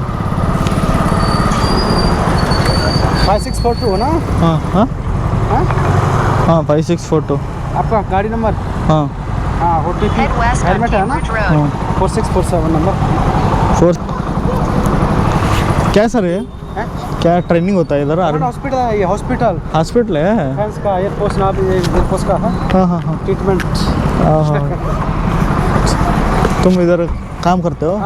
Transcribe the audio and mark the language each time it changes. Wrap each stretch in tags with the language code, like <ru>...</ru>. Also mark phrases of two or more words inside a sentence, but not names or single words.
<hi>5642 ना?</hi> <kn>ಹಾಂ ಹಾಂ</kn> <hi>हाँ?</hi> <kn>ಹಾಂ 5642</kn> <hi>आपका गाड़ी नंबर? हाँ हाँ OTP</hi> <en>Head west on</en> <hi>हेलमेट है ना?</hi> <en>Cambridge Road.</en> <hi>हाँ 4647 नंबर 4 क्या सर ये है? क्या ट्रेनिंग होता है इधर आर्मी हॉस्पिटल है ये हॉस्पिटल हॉस्पिटल है डिफेंस का एयरफोर्स ना भी एयरफोर्स का है हाँ हाँ हाँ ट्रीटमेंट। हाँ तुम इधर काम करते हो</hi>